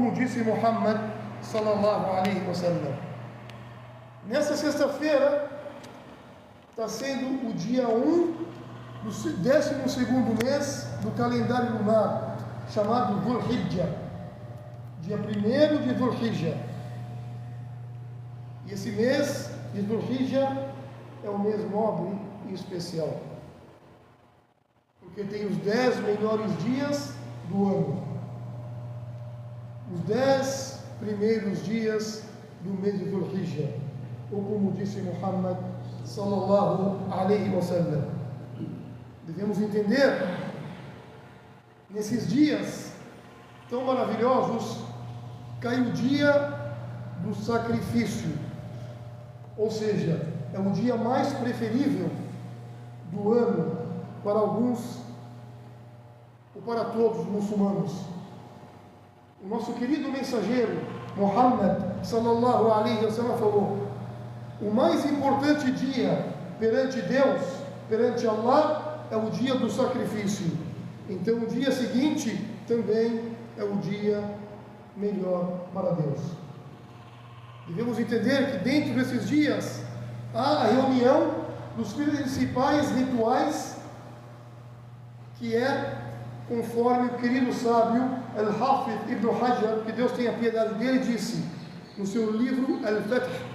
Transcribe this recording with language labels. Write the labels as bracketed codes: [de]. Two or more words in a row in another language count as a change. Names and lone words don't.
[ar] disse Muhammad صلى الله عليه وسلم. [pt] Nessa sexta-feira está sendo o dia 1 do 12º mês do calendário lunar, chamado Dhul Hijjah, dia 1º de Dhul Hijjah. E esse mês de Dhul Hijjah é um mês nobre e especial, porque tem os 10 melhores dias do ano, os 10 primeiros dias do mês de Dhul Hijjah, ou como disse Muhammad [ar] صلى الله عليه وسلم. [pt] Devemos entender, nesses dias tão maravilhosos, cai o dia do sacrifício, ou seja, é o dia mais preferível do ano para alguns ou para todos os muçulmanos. O nosso querido mensageiro Muhammad [ar] صلى الله عليه وسلم [pt] falou: o mais importante dia perante Deus, perante Allah, é o dia do sacrifício. Então o dia seguinte também é o dia melhor para Deus. Devemos entender que dentro desses dias há a reunião dos principais rituais, que é, conforme o querido sábio Al-Hafidh Ibn Hajar, que Deus tenha piedade dele, disse no seu livro Al-Fath: